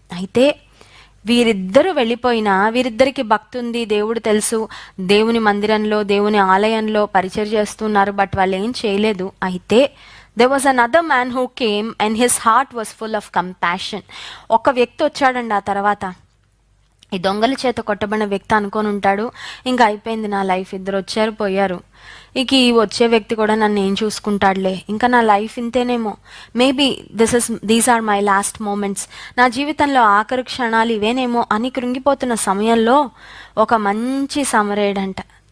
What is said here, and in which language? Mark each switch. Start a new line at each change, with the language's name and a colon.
Telugu: అయితే వీరిద్దరూ వెళ్ళిపోయినా, వీరిద్దరికి భక్తి ఉంది, దేవుడు తెలుసు, దేవుని మందిరంలో దేవుని ఆలయంలో పరిచయం చేస్తున్నారు, బట్ వాళ్ళు ఏం చేయలేదు.
English: అయితే there was another man who came and his heart was full of compassion.
Telugu: ఒక వ్యక్తి వచ్చాడండి ఆ తర్వాత. ఈ దొంగల చేత కొట్టబడిన వ్యక్తి అనుకొని ఉంటాడు, ఇంకా అయిపోయింది నా లైఫ్, ఇద్దరు వచ్చారు పోయారు, ఇక ఈ వచ్చే వ్యక్తి కూడా నన్ను ఏం చూసుకుంటాడులే, ఇంకా నా life ఇంతేనేమో,
English: maybe these are my last moments,
Telugu: నా జీవితంలో ఆఖరి క్షణాలు ఇవేనేమో అని కృంగిపోతున్న సమయంలో ఒక మంచి సమరేడంట.